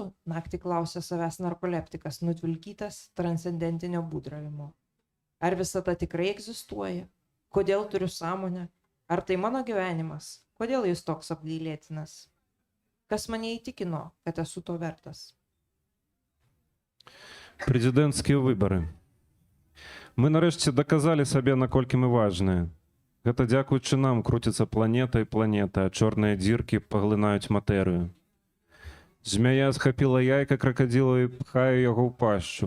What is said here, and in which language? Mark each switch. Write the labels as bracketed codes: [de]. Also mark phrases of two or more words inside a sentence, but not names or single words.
[lt] Naktį klausė savęs narkoleptikas, nutvilkytas transcendentinio būdravimo. Ar visata tikrai egzistuoja? Kodėl turiu sąmonę? Ar tai mano gyvenimas? Kodėl jis toks apgailėtinas? Kas mane įtikino, kad esu to vertas? [be] Прэзідэнцкія выбары. Мы нарэшце даказалі сабе, наколькі мы важныя. Гэта дзякуючы нам круціцца планета і планета, а чорныя дзіркі паглынаюць матэрыю. Змяя схапіла яйка кракадзіла і пхае яго ў пашчу.